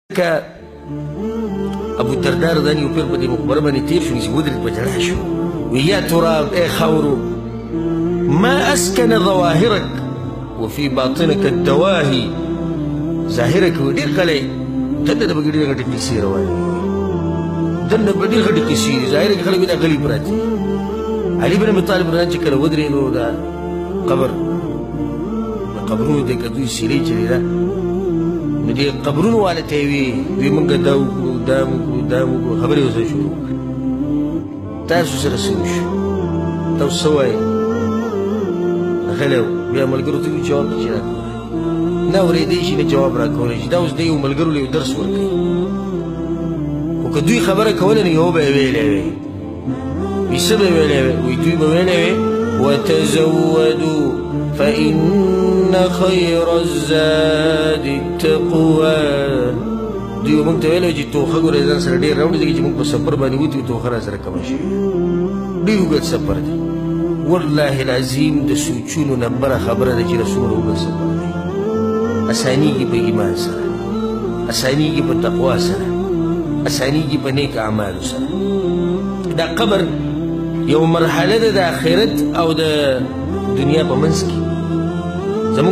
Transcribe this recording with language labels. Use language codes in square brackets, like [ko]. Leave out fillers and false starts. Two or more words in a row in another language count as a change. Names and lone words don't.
[ps] که ابو الدرداء رضی یو پیر په دې مقبره باندې تیر شو چې ودرېد په ژړا شو وی [ar] یا تراب [ps] ای خاورو [ar] ما اسکن ظواهرک وفي باطنك الدواهي [ps] ظاهرك ډېر کلی دننه به ډېرې غټې کیسې روانې دننه به ډېر غټې کیسې دي ظاهره کې خلک دا غلي پراته علي بن ابي طالب رضی چې کله ودرېدو دا قبر د قبرونو دی که دوی سیرې چلې ده نو دې قبرونو والا ته یې وی موږ دا وکړو دا وکړو دا وکړو خبرې ورسره شروع کړې تاسو سره څه وشو تاسو څه وایئ غلی و بیا ملګرو ته وي جواب چې راکولی نه اورېدی شي نه جواب راکولی شي دا اوس د یو ملګرو له یو درس ورکوي خو که دوی خبره کوله نو یو به یې ویلی وی وي څه به یې ویلی وی وی دوی به ویلی وی [ar] وتزودوا فإن خير الزاد التقوى [ps] دوی به موږ ته ویلی چې توخه ګورې ځان سره ډېر راوړي ځکه چې موږ په سفر باندې وتو توخه را سره کمه شوې ډېر اوږد سفر دی [ar] والله العظیم [ps] د سوچونو نه بره خبره ده چې رسول اوږد سفر دی اسانیږي په ایمان سره اسانیږي په تقوا سره اسانیږي په نیک اعمالو سره دا قبر یو مرحله ده د آخرت او د دنیا په منځ کې زمونږ